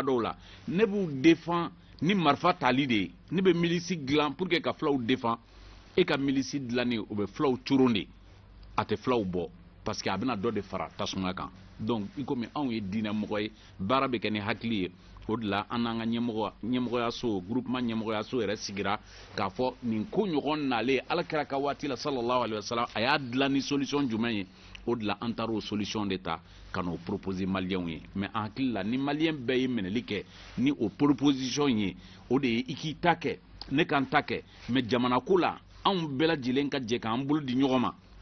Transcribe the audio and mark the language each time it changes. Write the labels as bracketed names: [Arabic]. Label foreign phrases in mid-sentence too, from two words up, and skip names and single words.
[Bambara] kadɔw la ne b'u défend ni marifa tali de ye ne bɛ milisi dilan [French] pour que [Bambara] ka filaw défend e ka milisi dilanni o bɛ filaw coron de a tɛ filaw bɔ [French] parce que [Bambara] a bɛna dɔ de fara tasuma kan donc i komi anw ye diinɛ mɔgɔ ye baara bɛ kɛ ni hakili ye o de la an n'an ka ɲɛmɔgɔyaso groupement ɲɛmɔgɔyaso yɛrɛ sigira k'a fɔ nin ko ɲɔgɔn nalen alakira ka waati la [Arabic] صلى الله عليه وسلم [Bambara] a y'a dilan ni solution jumɛn ye o de la an taara o solution de ta ka n'o proposer maliyɛnw ye mais an hakili la ni maliyɛn bɛɛ ye minɛli kɛ ni o proposition ye o de ye i k'i ta kɛ ne ka n ta kɛ mais jamana ko la anw bɛɛ lajɛlen ka jɛ k'an bolo di ɲɔgɔn ma